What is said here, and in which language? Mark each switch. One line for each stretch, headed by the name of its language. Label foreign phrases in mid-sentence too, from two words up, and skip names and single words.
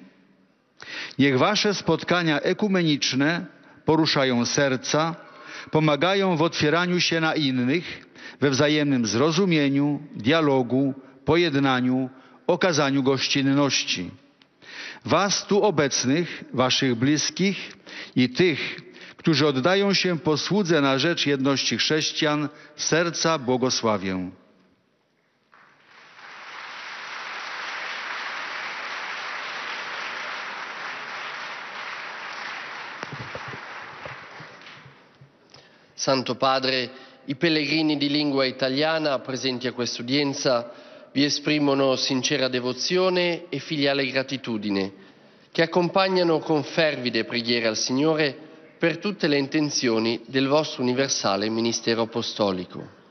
Polish: Niech Wasze spotkania ekumeniczne poruszają serca, pomagają w otwieraniu się na innych, we wzajemnym zrozumieniu, dialogu, pojednaniu, okazaniu gościnności. Was tu obecnych, Waszych bliskich i tych, którzy oddają się posłudze na rzecz jedności chrześcijan, z serca błogosławię.
Italian: Santo Padre, i pellegrini di lingua italiana presenti a quest'udienza vi esprimono sincera devozione e filiale gratitudine, che accompagnano con fervide preghiere al Signore per tutte le intenzioni del vostro universale ministero apostolico.